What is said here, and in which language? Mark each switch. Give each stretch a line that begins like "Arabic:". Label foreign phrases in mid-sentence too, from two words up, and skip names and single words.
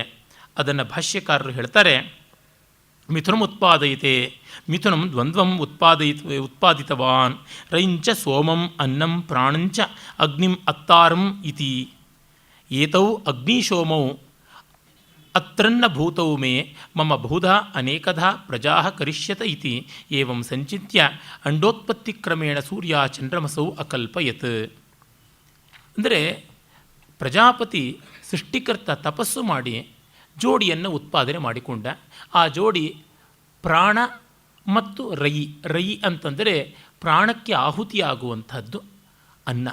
Kannada: ಅದನ್ನು ಭಾಷ್ಯಕಾರರು ಹೇಳ್ತಾರೆ,
Sanskrit: ಮಿಥುನಂ ಉತ್ಪಾದಯತೆ, ಮಿಥುನಂ ದ್ವಂದ್ವಂ ಉತ್ಪಾದಿತವಾನ್ ರೈಂಚ ಸೋಮಂ ಅನ್ನಂ ಪ್ರಾಣಂಚ ಅಗ್ನಿಂ ಅತ್ತಾರಂ ಇತಿ ಏತೌ ಅಗ್ನಿಶೋಮೌ ಅತ್ರನ್ನ ಭೂತೌ ಮೇ ಮಮ ಬಹುಧಾ ಅನೇಕಧಾ ಪ್ರಜಾ ಕರಿಷ್ಯತ ಇತಿ ಏವಂ ಸಂಚಿತ್ಯ ಅಂಡೋತ್ಪತ್ತಿಕ್ರಮೇಣ ಸೂರ್ಯ ಚಂದ್ರಮಸೌ ಅಕಲ್ಪಯತ್.
Kannada: ಅಂದರೆ ಪ್ರಜಾಪತಿ ಸೃಷ್ಟಿಕರ್ತ ತಪಸ್ಸು ಮಾಡಿ ಜೋಡಿಯನ್ನು ಉತ್ಪಾದನೆ ಮಾಡಿಕೊಂಡ. ಆ ಜೋಡಿ ಪ್ರಾಣ ಮತ್ತು ರಯಿ ಅಂತಂದರೆ ಪ್ರಾಣಕ್ಕೆ ಆಹುತಿಯಾಗುವಂಥದ್ದು ಅನ್ನ.